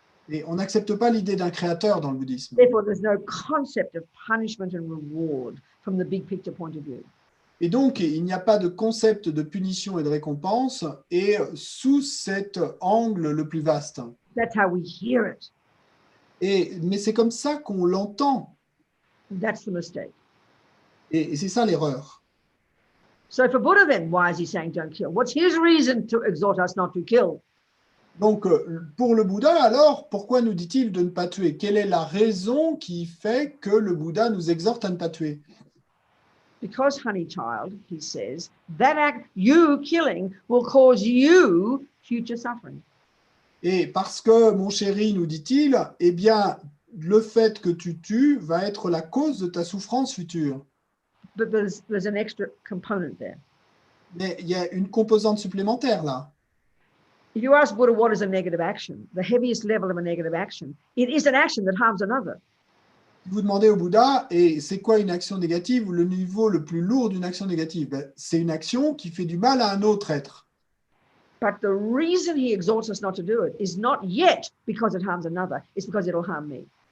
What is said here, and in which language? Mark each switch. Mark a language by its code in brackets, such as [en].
[fr] Et on n'accepte pas l'idée d'un créateur dans le bouddhisme. [en] Therefore, there's no concept of punishment and reward from the big picture point of view. [fr] Et donc, il n'y a pas de concept de punition et de récompense, et sous cet angle le plus vaste. [en] That's how we hear it. [fr] Mais c'est comme ça qu'on l'entend. [en] That's the mistake. [fr] Et c'est ça l'erreur. [en] So for Buddha then, why is he saying don't kill? What's his reason to exhort us not to kill? [fr] Donc, pour le Bouddha, alors, pourquoi nous dit-il de ne pas tuer? Quelle est la raison qui fait que le Bouddha nous exhorte à ne pas tuer? [en] Because, honey child, he says, that act, you killing, will cause you future suffering. [fr] Et parce que, mon chéri, nous dit-il, eh bien, le fait que tu tues va être la cause de ta souffrance future. [en] But there's an extra component there. [fr] Mais il y a une composante supplémentaire là. [en] If you ask Buddha what is a negative action, the heaviest level of a negative action, it is an action that harms another. [fr] Si vous demandez au Bouddha, et c'est quoi une action négative ou le niveau le plus lourd d'une action négative? Ben, c'est une action qui fait du mal à un autre être. [en] But the reason he exhorts us not to do it is not yet because it harms another, it's because it'll harm me.